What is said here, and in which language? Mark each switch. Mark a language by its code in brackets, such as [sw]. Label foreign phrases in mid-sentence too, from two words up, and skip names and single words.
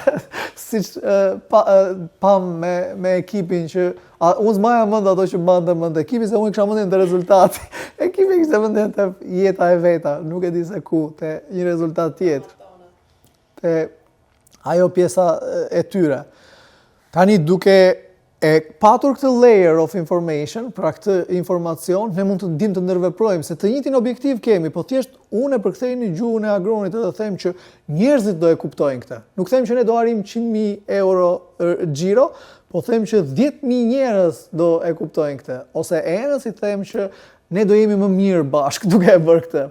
[sq] Siç pam me ekipin që unë s'maja mend ato që mend ekipi, se unë kisha mendjen te rezultati. Ekipi kishte mendjen te jeta e veta, nuk e di se ku, te një rezultat tjetër. Te ajo pjesa e tyre. Tani duke e patur këtë [en] layer of information, [sq] pra këtë informacion, ne mund të dim të ndërveprojmë, se të njëjtin objektiv kemi, po thjesht unë e përkthej në gjuhën e agronit edhe them që njerëzit do e kuptojnë këtë. Nuk them që ne do arrijmë 100.000 euro xhiro, po them që 10.000 njerëz do e kuptojnë këtë. Ose enës i them që ne do jemi më mirë bashkë duke e bërë këtë.